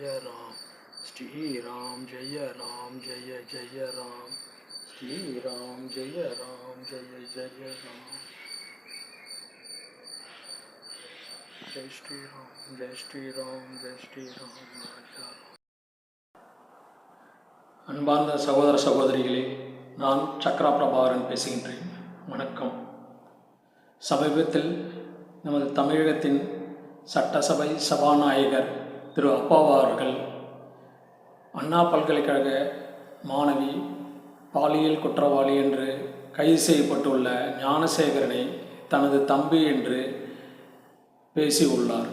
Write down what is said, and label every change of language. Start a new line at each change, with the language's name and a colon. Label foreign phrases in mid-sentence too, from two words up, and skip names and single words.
Sanskrit: राम, श्री राम जय राम जय जय राम, श्री राम जय राम जय जय राम.
Hindi: जय श्री राम, जय श्री राम, जय श्री राम, राजा राम.
Tamil: அன்பார்ந்த சகோதர சகோதரிகளே, நான் சக்ரா பிரபாகரன் பேசுகின்றேன். வணக்கம். சமீபத்தில் நமது தமிழகத்தின் சட்டசபை சபாநாயகர் திரு அப்பாவு அவர்கள் அண்ணா பல்கலைக்கழக மாணவி பாலியல் குற்றவாளி என்று கைது செய்யப்பட்டுள்ள ஞானசேகரனை தனது தம்பி என்று பேசியுள்ளார்.